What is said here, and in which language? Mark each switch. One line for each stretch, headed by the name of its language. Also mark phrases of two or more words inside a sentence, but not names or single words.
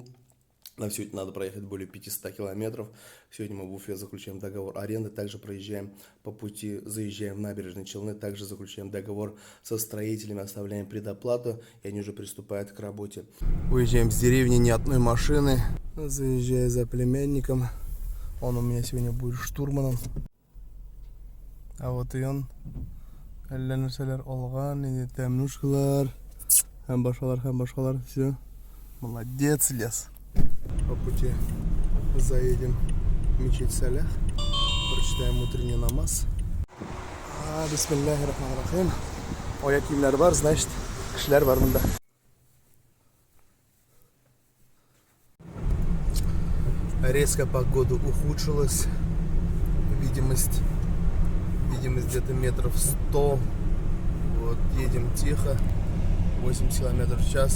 Russian: Нам сегодня надо проехать более 500 километров. Сегодня мы в Уфе заключаем договор аренды, также проезжаем по пути, заезжаем в набережные Челны, также заключаем договор со строителями, оставляем предоплату, и они уже приступают к работе. Уезжаем с деревни, ни одной машины. Заезжаю за племянником. Он у меня сегодня будет штурманом. А вот и он.
Tatar: Нәрселер олган, тәмнушкалар, һәм башкалар,
Russian: все. Молодец, лес. По пути заедем в мечеть Салях, прочитаем утренний намаз.
Arabic: بسم الله الرحمن الرحيم.
Tatar: Аяк киемнәр бар, значит, кешеләр бар монда.
Russian: Резко погода ухудшилась. Видимость где-то метров 100. Вот, едем тихо, 80 километров в час.